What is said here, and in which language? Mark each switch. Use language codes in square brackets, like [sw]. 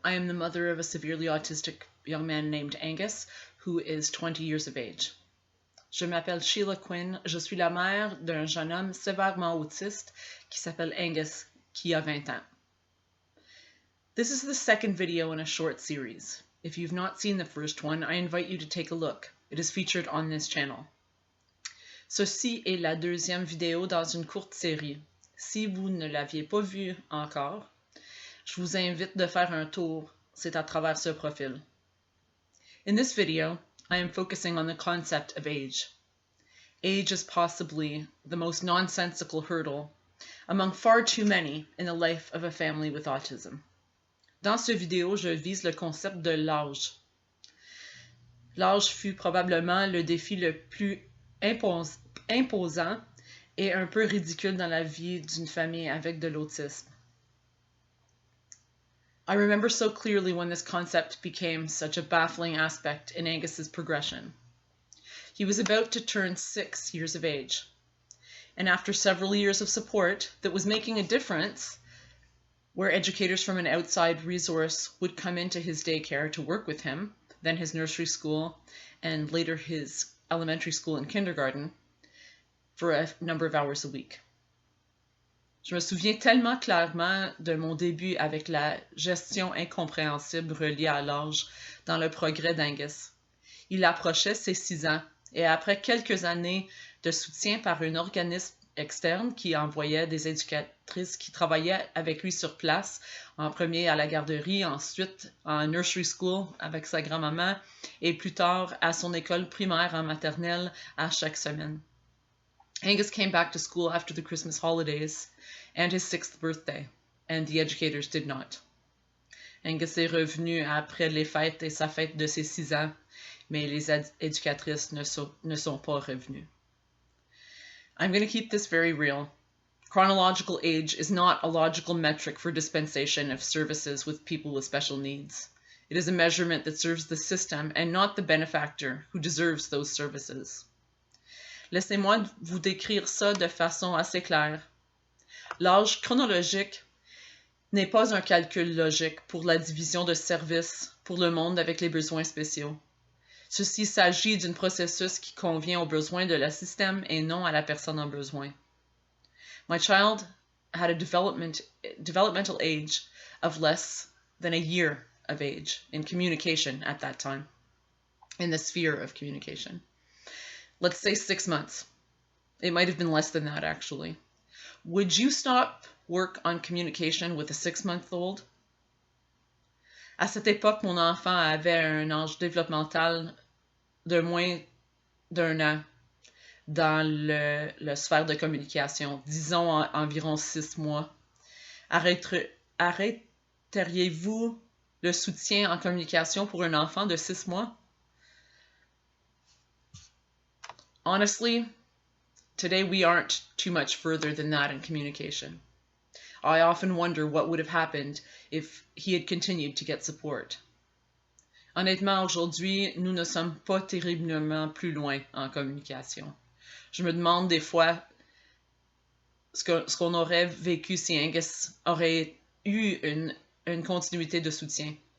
[en] I am the mother of a severely autistic young man named Angus, who is 20 years of age. [fr] Je m'appelle Sheila Quinn. Je suis la mère d'un jeune homme sévèrement autiste qui s'appelle Angus, qui a 20 ans. [en] This is the second video in a short series. If you've not seen the first one, I invite you to take a look. It is featured on this channel. [fr] Ceci est la deuxième vidéo dans une courte série. Si vous ne l'aviez pas vue encore, je vous invite de faire un tour, c'est à travers ce profil. [en] In this video, I am focusing on the concept of age. Age is possibly the most nonsensical hurdle among far too many in the life of a family with autism. [fr] Dans ce vidéo, je vise le concept de l'âge. L'âge fut probablement le défi le plus imposant et un peu ridicule dans la vie d'une famille avec de l'autisme. [en] I remember so clearly when this concept became such a baffling aspect in Angus's progression. He was about to turn 6 years of age, and after several years of support that was making a difference, where educators from an outside resource would come into his daycare to work with him, then his nursery school, and later his elementary school and kindergarten, for a number of hours a week. [fr] Je me souviens tellement clairement de mon début avec la gestion incompréhensible reliée à l'âge dans le progrès d'Angus. Il approchait ses 6 ans et après quelques années de soutien par un organisme externe qui envoyait des éducatrices qui travaillaient avec lui sur place, en premier à la garderie, ensuite en nursery school avec sa grand-maman et plus tard à son école primaire en maternelle à chaque semaine. [en] Angus came back to school after the Christmas holidays and his 6th birthday, and the educators did not. [fr] Angus est revenu après les fêtes et sa fête de ses 6 ans, mais les éducatrices ne sont pas revenues. [en] I'm going to keep this very real. Chronological age is not a logical metric for dispensation of services with people with special needs. It is a measurement that serves the system and not the benefactor who deserves those services. [fr] Laissez-moi vous décrire ça de façon assez claire. L'âge chronologique n'est pas un calcul logique pour la division de services pour le monde avec les besoins spéciaux. Ceci s'agit d'un processus qui convient aux besoins de le système et non à la personne en besoin. [en] My child had a developmental age of less than a year of age in communication at that time, in the sphere of communication. Let's say 6 months. It might have been less than that, actually. Would you stop work on communication with a 6-month-old? [fr] À cette époque, mon enfant avait un âge développemental de moins d'1 an dans le sphère de communication, disons environ 6 mois. Arrêteriez-vous le soutien en communication pour un enfant de 6 mois? [en] Honestly, today we aren't too much further than that in communication. I often wonder what would have happened if he had continued to get support. [fr] Honnêtement, aujourd'hui, nous ne sommes pas terriblement plus loin en communication. Je me demande des fois ce qu'on aurait vécu si Angus aurait eu une continuité de soutien.